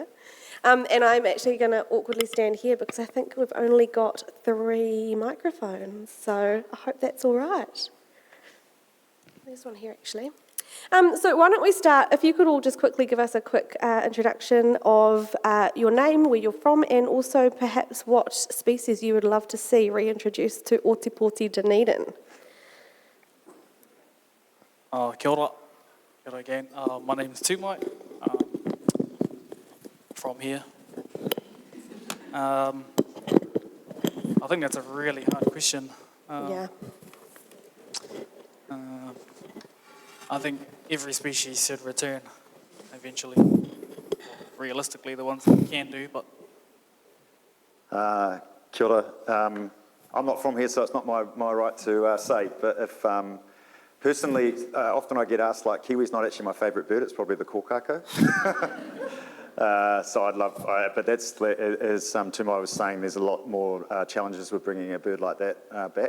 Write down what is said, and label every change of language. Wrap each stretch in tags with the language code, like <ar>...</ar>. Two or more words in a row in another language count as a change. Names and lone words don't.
<en>And I'm actually going to awkwardly stand here because I think we've only got 3 microphones, so I hope that's all right. There's one here, actually. So why don't we start, if you could all just quickly give us a quick introduction of your name, where you're from, and also perhaps what species you would love to see reintroduced to Ōtepoti Dunedin.</en> <mi>Kia ora. Kia ora again.</mi> <en>My name is Tumai. From here. I think that's a really hard question. Yeah. I think every species should return eventually. Realistically, the ones that we can do, but...</en> <mi>Kia ora.</mi> <en>I'm not from here, so it's not my right to say, but if... personally, often I get asked, like, Kiwi's not actually my favourite bird, it's probably the kōkako. So I'd love, but that's, as Tumai was saying, there's a lot more challenges with bringing a bird like that back.</en>